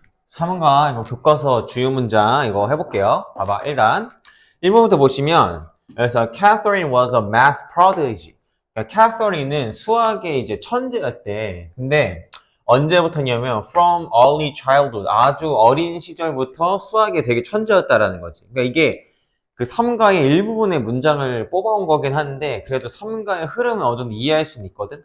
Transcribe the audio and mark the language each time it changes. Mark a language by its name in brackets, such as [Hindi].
[Korean] 3과 이거 교과서 주요 문장 이거 해볼게요. 봐봐. 일단 1번부터 보시면 여기서 [English] Catherine was a math prodigy. [Korean] 그러니까 Catherine은 수학의 이제 천재였대. 근데 언제부터냐면 [English] from early childhood [Korean] 아주 어린 시절부터 수학에 되게 천재였다라는 거지. 그러니까 이게 그 3가의 일부분의 문장을 뽑아온 거긴 한데 그래도 3가의 흐름을 어느 정도 이해할 수는 있거든.